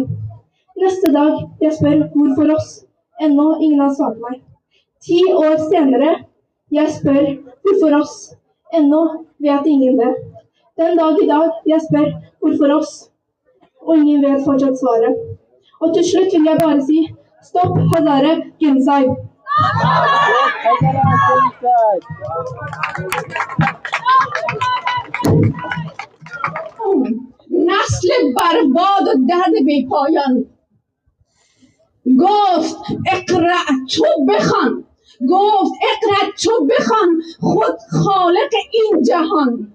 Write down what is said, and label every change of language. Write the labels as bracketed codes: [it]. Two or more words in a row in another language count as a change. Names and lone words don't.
[no] Neste dag, jeg spør, hvorfor oss? Ennå ingen har svart meg. 10 år senere, jeg spør, hvorfor oss? Ennå vet ingen det. Den dag i dag, jeg spør, hvorfor oss? Og ingen vet fortsatt svaret. Og til slutt vil jeg bare si stopp Hazara genocide. [fa] نسل برباد و درد بی پایان گفت اقرأ تو بخوان، گفت اقرأ تو بخوان، خود خالق این جهان.